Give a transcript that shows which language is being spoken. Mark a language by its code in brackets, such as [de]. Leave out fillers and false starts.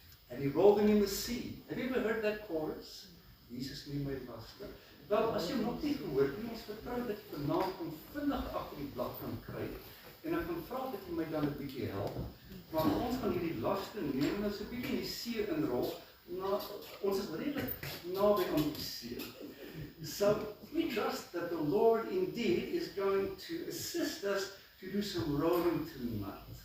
[en] And he rolled them in the sea. Have you ever heard that chorus? [af] Jesus neem my laste. Wel, as jy hom nog nie gehoor het nie, ons vertrou dat jy vanaand kom vinnig agter die blad kan kry. En ek kan vra dat jy my dan 'n bietjie help. Maar ons gaan hierdie laste neem en ons 'n bietjie in die see inrol. Ons is redelik naby aan die see. [en] So we trust that the Lord indeed is going to assist us to do some rowing tonight.